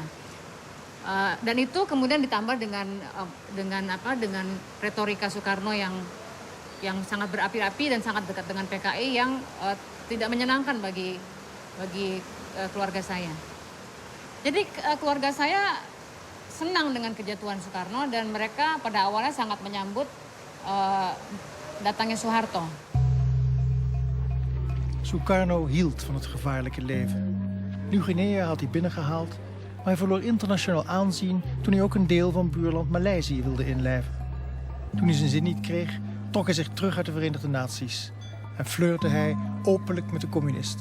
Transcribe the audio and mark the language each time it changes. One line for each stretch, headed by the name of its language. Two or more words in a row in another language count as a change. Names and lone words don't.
Indonesian: Dan itu kemudian ditambah dengan retorika Soekarno yang sangat berapi-api dan sangat dekat dengan PKI yang tidak menyenangkan bagi keluarga saya. Jadi keluarga saya senang dengan kejatuhan Soekarno, dan mereka pada awalnya sangat menyambut datangnya Soeharto.
Dutch: Sukarno hield van het gevaarlijke leven. Nieuw-Guinea had hij binnengehaald, maar hij verloor internationaal aanzien toen hij ook een deel van buurland Maleisië wilde inlijven. Toen hij zijn zin niet kreeg, trok hij zich terug uit de Verenigde Naties en flirte hij openlijk met de communisten.